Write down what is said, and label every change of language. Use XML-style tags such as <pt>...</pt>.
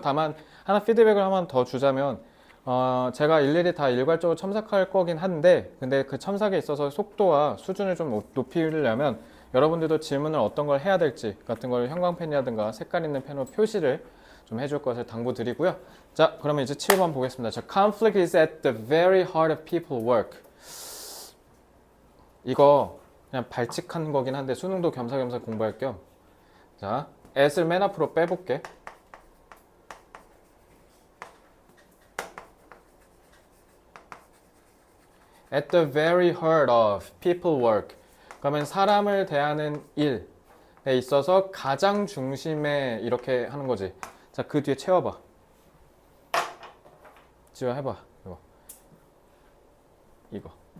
<ko>다만 하나 피드백을 한번 더 주자면 제가 일일이 다 일괄적으로 첨삭할 거긴 한데 근데 그 첨삭에 있어서 속도와 수준을 좀 높이려면 여러분들도 질문을 어떤 걸 해야 될지 같은 걸 형광펜이라든가 색깔 있는 펜으로 표시를 좀 해줄 것을 당부드리고요. 자, 그러면 이제 7번 보겠습니다. 자,</ko> <en>conflict is at the very heart of people work.</en> <ko>이거 그냥 발칙한 거긴 한데 수능도 겸사겸사 공부할 겸. 자, at을 맨 앞으로 빼볼게.</ko> <en>at the very heart of people work.</en> <ko>그러면 사람을 대하는 일에 있어서 가장 중심에 이렇게 하는 거지. 자, 그 뒤에 채워봐. 지금 해봐. 이거.</ko>